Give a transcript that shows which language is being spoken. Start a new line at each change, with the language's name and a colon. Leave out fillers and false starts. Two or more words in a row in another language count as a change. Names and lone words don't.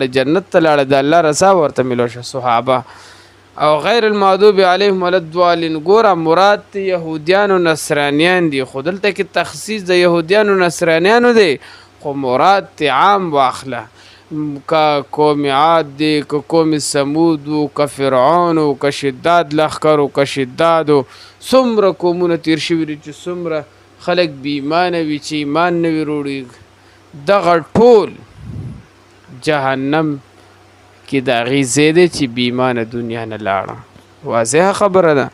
Pashto: جنت ته لاړه، د الله رضا ورته میلو شه. صحابه او
Arabic: غیر المغضوب علیهم ولا الضالین،
Pashto: ګوره مراد د یهودیانو نصرانیان دي، خو دلته کې تخصیص د یهودیانو نصرانیانو دی، خو مراد ته عام واخله. که قوم عاد دی، که قوم ثمود و، که فرعون و، که شداد لښکر و، که شداد و، څومره قومونه تیر شوي دي چې څومره خلک بې ایمانه وي چې ایمان نه وي وروړي، دغه ټول جهنم کې د هغې ځای دی چې بې ایمانه دنیا نه لاړه. واضحه خبره ده.